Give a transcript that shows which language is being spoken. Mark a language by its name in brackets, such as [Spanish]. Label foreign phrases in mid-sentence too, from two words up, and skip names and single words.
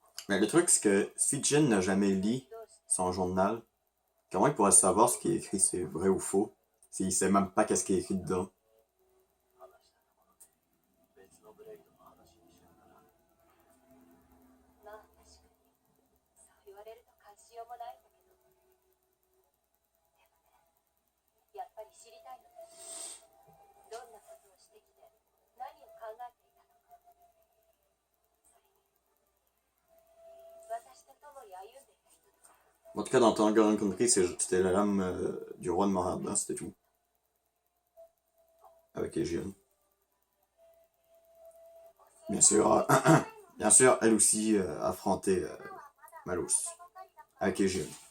[French] Mais le truc, c'est que si Jin n'a jamais lu [Japanese] どうして [French] son journal, comment il pourrait savoir ce qui est écrit, c'est vrai ou faux, s'il sait même pas qu'est-ce qui est écrit dedans? [Japanese] 話したところで別のブレイドの話にしようかな。まあ確かにそう言われると関しようもないんだけど、でもね、やっぱり知りたいのです。どんなことをしてきて何を考えていたのか。それに私と共に歩んでいた人とか。 [French] En tout cas, dans Tangerine Country, c'était la lame du roi de Moradin, c'était tout. Avec Aegeon. Bien sûr, bien sûr, elle aussi affrontait Malos. Avec Aegeon.